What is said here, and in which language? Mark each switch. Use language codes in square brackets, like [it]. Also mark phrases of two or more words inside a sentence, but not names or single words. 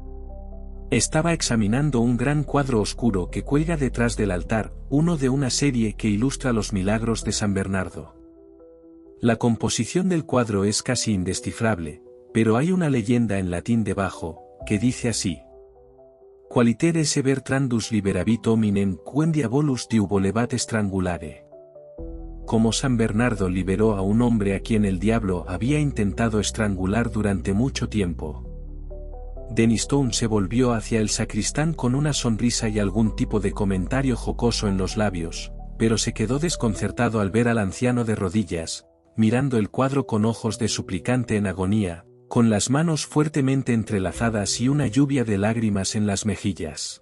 [es] Estaba examinando un gran cuadro oscuro que cuelga detrás del altar, uno de una serie que ilustra los milagros de San Bernardo. La composición del cuadro es casi indescifrable, pero hay una leyenda en latín debajo, que dice así: [la] Qualiter esse Bertrandus liberabit hominem quem diabolus diu volebat strangulare. [es] Como San Bernardo liberó a un hombre a quien el diablo había intentado estrangular durante mucho tiempo. Denistone se volvió hacia el sacristán con una sonrisa y algún tipo de comentario jocoso en los labios, pero se quedó desconcertado al ver al anciano de rodillas, mirando el cuadro con ojos de suplicante en agonía, con las manos fuertemente entrelazadas y una lluvia de lágrimas en las mejillas.